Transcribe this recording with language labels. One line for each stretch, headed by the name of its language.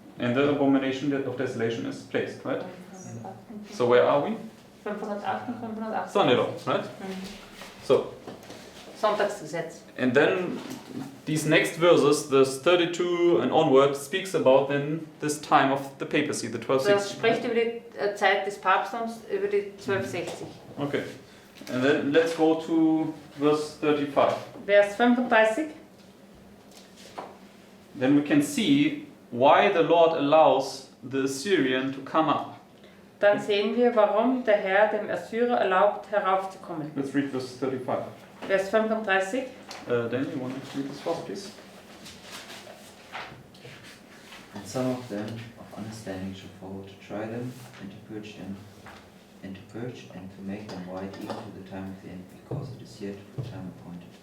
English: And the abomination of desolation is placed, right? So where are we?
German: 508 und 508.
English: Sunday law, right? So,
German: Sonntagsgesetz.
English: and then these next verses, verse 32 and onward, speaks about then this time of the papacy, the
German: Das 1260. spricht über die Zeit des Papsttums, über die 1260.
English: Okay. And then let's go to verse 35.
German: Vers 35.
English: Then we can see why the Lord allows the Assyrian to come up.
German: Dann sehen wir, warum der Herr dem Assyrer erlaubt, heraufzukommen.
English: Let's read verse 35.
German: Vers 35.
English: Daniel, you want to read this for us, please? And some of them of understanding shall forward to try them, and to purge them, and to make them white even to the time of the end, because it is yet for time appointed.